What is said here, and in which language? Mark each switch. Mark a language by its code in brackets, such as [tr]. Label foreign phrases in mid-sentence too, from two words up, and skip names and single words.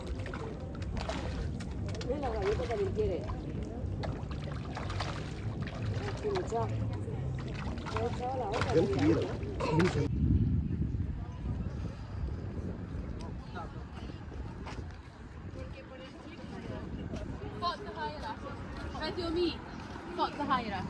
[es] Ven la galleta también quiere. Aquí mucha. He echado la otra. [ar] كم كبيرة. [en] Fuck the hierarchy. Try to do me. Fuck the hierarchy.